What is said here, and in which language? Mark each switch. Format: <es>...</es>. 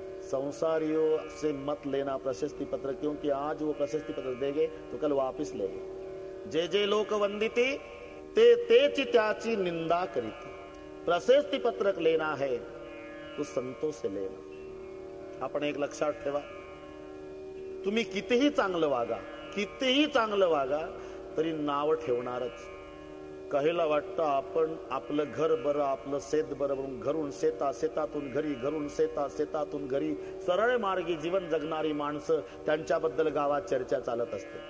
<hi>संसारियों से मत लेना प्रशस्ति पत्र, क्योंकि आज वो प्रशस्ति पत्र देंगे तो कल वापस लेंगे.</hi> <mr>जे जे लोक वंदिती ते तेची त्याची निंदा करीती.</mr> <hi>प्रशस्ति पत्रक लेना है तो संतों से लेना.</hi> <mr>आपण एक लक्षात ठेवा, तुम्ही कितीही चांगलं वागा, कितीही चांगलं वागा, तरी नाव ठेवणारच. काहीला वाटतं आपण आपलं घर बरं, आपलं शेत बरं, म्हणून घरून शेता, शेतातून घरी, घरून शेता, शेतातून घरी सरळ मार्गी जीवन जगणारी माणसं, त्यांच्याबद्दल गावात चर्चा चालत असते.</mr>